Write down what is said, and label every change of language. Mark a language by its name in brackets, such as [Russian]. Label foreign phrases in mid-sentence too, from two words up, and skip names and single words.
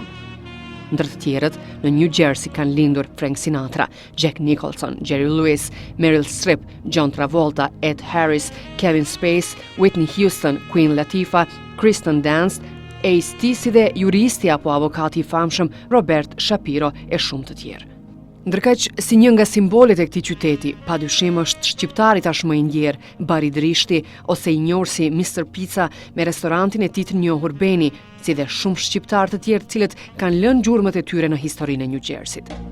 [Albanian] Ndër të tjerët, në New Jersey kanë lindur Frank Sinatra, Jack Nicholson, Jerry Lewis, Meryl Streep, John Travolta, Ed Harris, Kevin Spacey, Whitney Houston, Queen Latifah, Kristen Dunst, Ice-T si dhe juristi apo avokati i famshëm Robert Shapiro e shumë të tjerë. Ndërkaq, si një nga simbolet e këtij qyteti, padyshim është shqiptari tashmë i ndjer, Bari Drishti, ose i njohur si Mr. Pizza me restorantin e tij të njohur Beni, si dhe shumë shqiptarë të tjerë të cilët kanë lënë gjurmët e tyre në historinë e New Jerseyt.